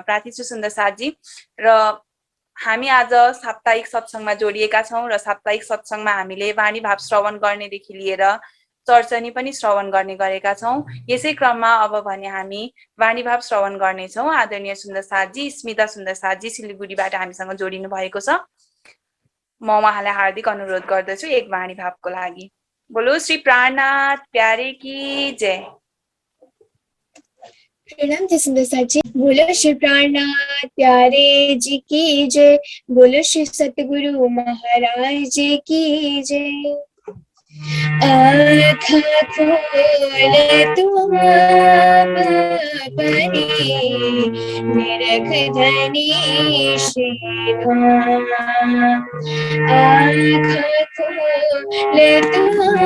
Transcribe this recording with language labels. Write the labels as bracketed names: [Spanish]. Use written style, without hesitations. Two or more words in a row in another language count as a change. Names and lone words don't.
[Nepali] प्रार्थी छु सुन्दर साथजी र हामी आज साप्ताहिक सत्सङ्गमा जोडिएका छौँ र साप्ताहिक सत्सङ्गमा हामीले वाणी भाव श्रवण गर्नेदेखि लिएर चर्चनी पनि श्रवण गर्ने गरेका छौँ यसै क्रममा अब भने हामी वाणी भाव श्रवण गर्नेछौँ आदरणीय सुन्दर साथजी स्मिता सुन्दर साथजी सिलिगुडीबाट हामीसँग जोडिनु भएको छ म उहाँलाई हार्दिक अनुरोध गर्दछु एक वाणी भावको लागि [Hindi] बोलो श्री प्राणनाथ प्यारे की जय प्रणाम जी सुंदर साथी बोलो श्री प्राणनाथ प्यारे जी की जय बोलो श्री सतगुरु महाराज जी की जय आँखा खोल तुम अपनी निरख धनी श्री धाम आँखा खोल तुम